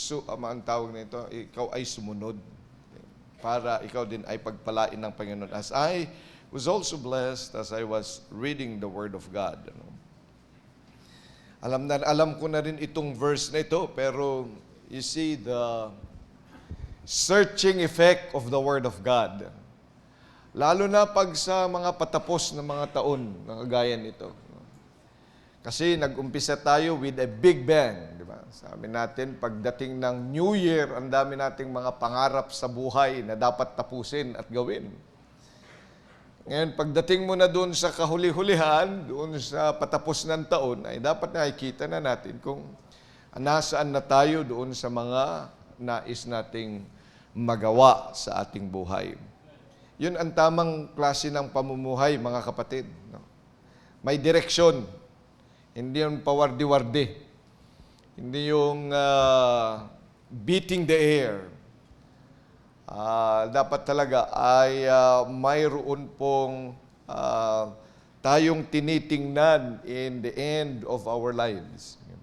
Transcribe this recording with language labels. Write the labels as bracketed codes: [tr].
[tl] Ang tawag nito, ikaw ay sumunod para ikaw din ay pagpalain ng Panginoon. [en] As I was also blessed as I was reading the Word of God. [tl] Alam ko na rin itong verse na ito, pero [en] you see the searching effect of the Word of God. [tl] Lalo na pag sa mga patapos na mga taon na kagaya nito. Kasi nag-umpisa tayo [en] with a big bang, [tl] di ba? Sabi natin, pagdating ng New Year, ang dami nating mga pangarap sa buhay na dapat tapusin at gawin. Ngayon, pagdating mo na doon sa kahuli-hulihan, doon sa patapos ng taon, ay dapat nakikita na natin kung nasaan na tayo doon sa mga nais nating magawa sa ating buhay. Yun ang tamang klase ng pamumuhay, mga kapatid. No? May direksyon. Hindi yung pawardi-wardi. Hindi yung [en] beating the air. [tl] Dapat talaga ay mayroon pong tayong tinitingnan [en] in the end of our lives.